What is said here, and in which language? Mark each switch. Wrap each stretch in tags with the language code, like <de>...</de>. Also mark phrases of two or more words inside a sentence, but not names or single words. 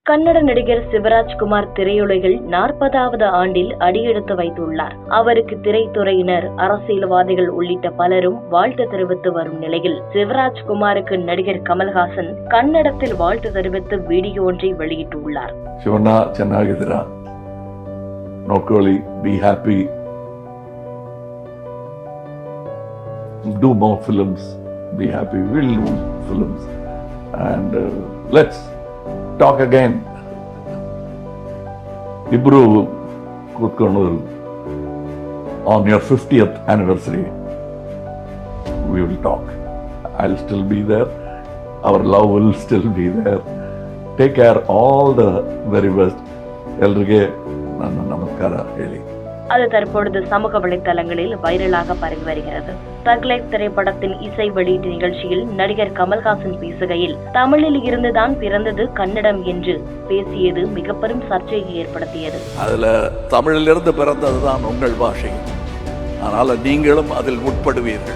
<ta>கன்னட நடிகர் சிவராஜ்குமார் திரையுலகில் 40வது ஆண்டில் அடியெடுத்து வைத்துள்ளார். அவருக்கு திரைத்துறையினர், அரசியல்வாதிகள் உள்ளிட்ட பலரும் வாழ்த்து தெரிவித்து வரும் நிலையில் சிவராஜ்குமாருக்கு நடிகர் கமல்ஹாசன் கன்னடத்தில் வாழ்த்து தெரிவித்து வீடியோ ஒன்றை வெளியிட்டுள்ளார்.</ta> <kn>ಶಿವಣ್ಣ ಚೆನ್ನಾಗಿದ್ದೀರಾ, ನೋಡ್ಕೊಳ್ಳಿ,</kn> <en>be happy, do more films, be happy, we'll do films and let's talk again.</en> <kn>ಇಬ್ರು ಕೂತ್ಕೊಂಡು</kn> <en>on your 50th anniversary we will talk. I'll still be there, our love will still be there. Take care, all the very best.</en> <kn>ಎಲ್ರಿಗೆ ನನ್ನ ನಮಸ್ಕಾರ ಹೇಳಿ.</kn> <ta>அது தற்பொழுது சமூக வலைதளங்களில் வைரலாக பரவி வருகிறது. தக்லைஃப் திரைப்படத்தின் இசை வெளியீட்டு நிகழ்ச்சியில் நடிகர் கமல்ஹாசன் பேசுகையில் தமிழில் இருந்துதான் பிறந்தது கன்னடம் என்று பேசியது மிக பெரும் சர்ச்சையை ஏற்படுத்தியது. அதுல தமிழிலிருந்து பிறந்ததுதான் உங்கள் பாஷை, ஆனால் நீங்களும் அதில் உட்படுவீர்கள்.</ta>